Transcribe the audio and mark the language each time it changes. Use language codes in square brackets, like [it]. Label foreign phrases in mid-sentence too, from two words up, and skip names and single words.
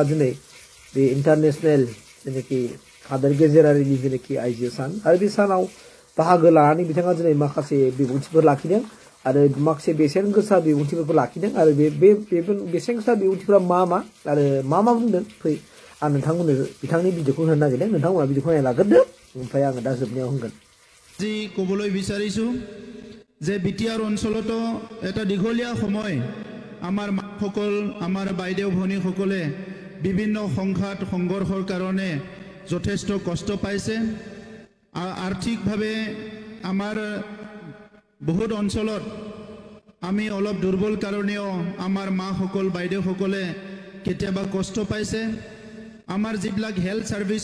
[brx] दिनै बे इंटरनेशनल जेनेखि हादर गेजेरारिनि जेनेखि आइजो सान आरो बे सानाव बाहागो लानानै बिथाङा दिनै माखासे बिबुंथिफोर लाखिदों आरो माखासे बेसेन गोसा बिबुंथिफोरखौ लाखिदों आरो बे बेसेन गोसा बिबुंथिफोरा मा आरो मा बुंदों फै आं नोंथांमोननो बिथांनि भिडिअखौ होनो नागिरदों नोंथांमोना भिडिअखौ नायना लाग्रोदो ओमफ्राय आङो दा जोबनायाव होनगोन [as] जी कবলৈ বিচাৰিছো যে বিটিআৰ অঞ্চলত এটা দীঘলীয়া সময় আমাৰ মাসকল আমাৰ বাইদেউ ভনীসকলে বিভিন্ন সংঘাত সংঘৰ্ষৰ কাৰণে যথেষ্ট কষ্ট পাইছে আৰ্থিকভাৱে আমাৰ বহুত অঞ্চলত আমি অলপ দুৰ্বল কাৰণেও আমাৰ মাসকল বাইদেউসকলে কেতিয়াবা কষ্ট পাইছে আমাৰ যিবিলাক [en] health service